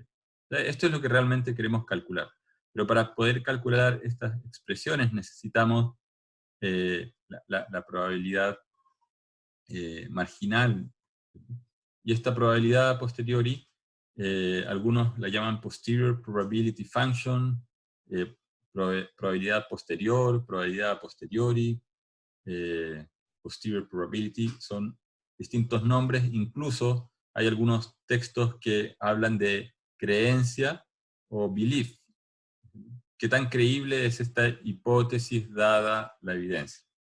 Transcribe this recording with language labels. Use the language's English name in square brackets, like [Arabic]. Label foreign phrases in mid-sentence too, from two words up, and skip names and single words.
[Spanish] Esto es lo que realmente queremos calcular. Pero para poder calcular estas expresiones necesitamos la probabilidad marginal. Y esta probabilidad a posteriori, algunos la llaman [English] posterior probability function, [Spanish] probabilidad posterior, probabilidad a posteriori, [English] posterior probability, [Spanish] son distintos nombres. Incluso hay algunos textos que hablan de creencia o belief. ¿Qué tan creíble es esta hipótesis dada la evidencia?